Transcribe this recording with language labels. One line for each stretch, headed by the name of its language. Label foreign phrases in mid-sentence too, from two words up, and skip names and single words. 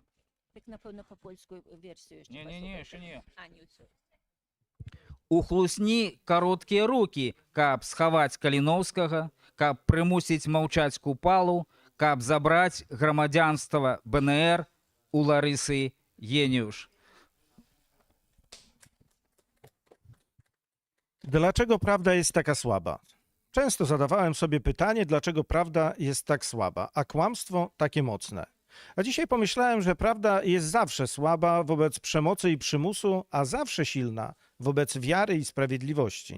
Belarusian: Так, напэўна, па польскую версію яшчэ Не, яшчэ не. А, не ўсё. У хлусні кароткія рукі, каб схаваць Каліноўскага, каб прымусіць маўчаць Купалу, каб забраць грамадзянства БНР у Ларысы Гениуш.
Polish: Dlaczego prawda jest taka słaba? Często zadawałem sobie pytanie, dlaczego prawda jest tak słaba, a kłamstwo takie mocne. A dzisiaj pomyślałem, że prawda jest zawsze słaba wobec przemocy i przymusu, a zawsze silna wobec wiary i sprawiedliwości.